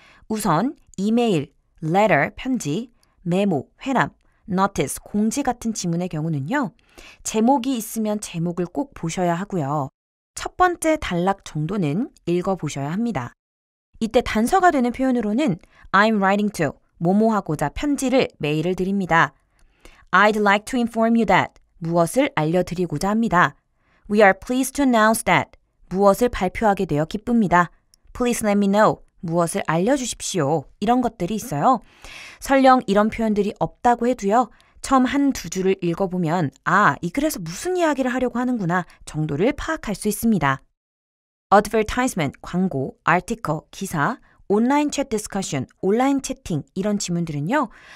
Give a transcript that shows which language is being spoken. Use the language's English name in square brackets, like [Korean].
[Korean] 우선 이메일, letter, 편지, 메모, 회람, notice, 공지 같은 지문의 경우는요. 제목이 있으면 제목을 꼭 보셔야 하고요. 첫 번째 단락 정도는 읽어보셔야 합니다. 이때 단서가 되는 표현으로는 [English] I'm writing to, [Korean] 뭐뭐하고자 편지를, 메일을 드립니다. [English] I'd like to inform you that, [Korean] 무엇을 알려드리고자 합니다. [English] We are pleased to announce that, [Korean] 무엇을 발표하게 되어 기쁩니다. [English] Please let me know. [Korean] 무엇을 알려주십시오. 이런 것들이 있어요. 설령 이런 표현들이 없다고 해도요. 처음 한 두 줄을 읽어보면 이 글에서 무슨 이야기를 하려고 하는구나 정도를 파악할 수 있습니다. advertisement, 광고, article, 기사, 온라인 챗 디스커션, 온라인 채팅 이런 지문들은요.